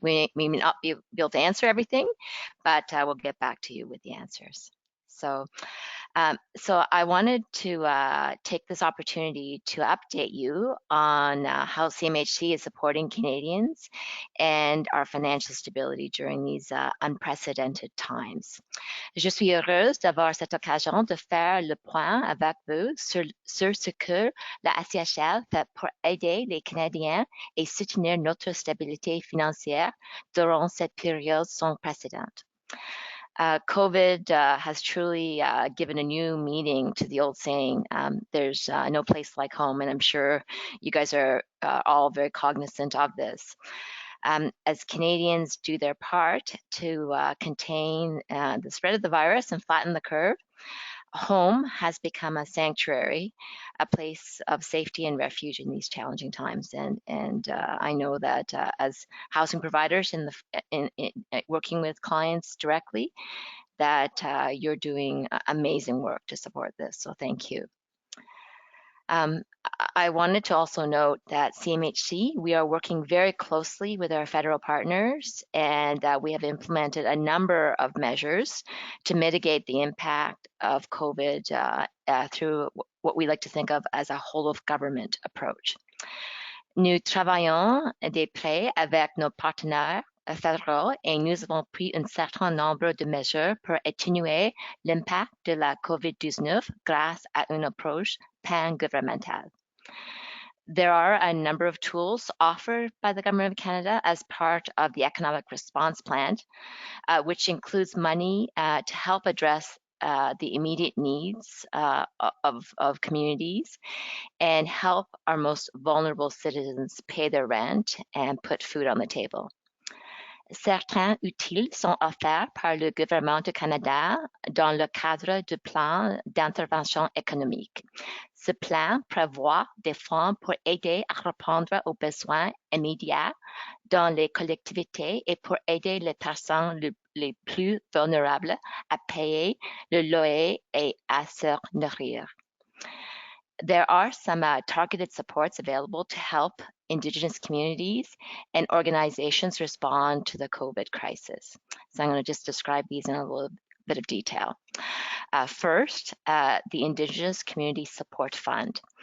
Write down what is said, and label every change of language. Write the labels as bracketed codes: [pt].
[en] We may not be able to answer everything, but we'll get back to you with the answers. So I wanted to take this opportunity to update you on how CMHC is supporting Canadians and our financial stability during these unprecedented times. [fr] Je suis heureuse d'avoir cette occasion de faire le point avec vous sur ce que la CHL fait pour aider les Canadiens et soutenir notre stabilité financière durant cette période sans précédent. [en] COVID has truly given a new meaning to the old saying, there's no place like home, and I'm sure you guys are all very cognizant of this. As Canadians do their part to contain the spread of the virus and flatten the curve, home has become a sanctuary, a place of safety and refuge in these challenging times. And I know that as housing providers in working with clients directly, that you're doing amazing work to support this. So thank you. I wanted to also note that CMHC, we are working very closely with our federal partners, and we have implemented a number of measures to mitigate the impact of COVID through what we like to think of as a whole of government approach. [fr] Nous travaillons de près avec nos partenaires fédéraux et nous avons pris un certain nombre de mesures pour atténuer l'impact de la COVID-19 grâce à une approche pan-gouvernementale. [en] There are a number of tools offered by the Government of Canada as part of the Economic Response Plan, which includes money to help address the immediate needs of communities and help our most vulnerable citizens pay their rent and put food on the table. [fr] Certains utiles sont offerts par le gouvernement du Canada dans le cadre du plan d'intervention économique. Ce plan prévoit des fonds pour aider à répondre aux besoins immédiats dans les collectivités et pour aider les personnes les plus vulnérables à payer le loyer et à se nourrir. [en] There are some targeted supports available to help Indigenous communities and organizations respond to the COVID crisis. So I'm going to just describe these in a little bit of detail. First, the Indigenous Community Support Fund.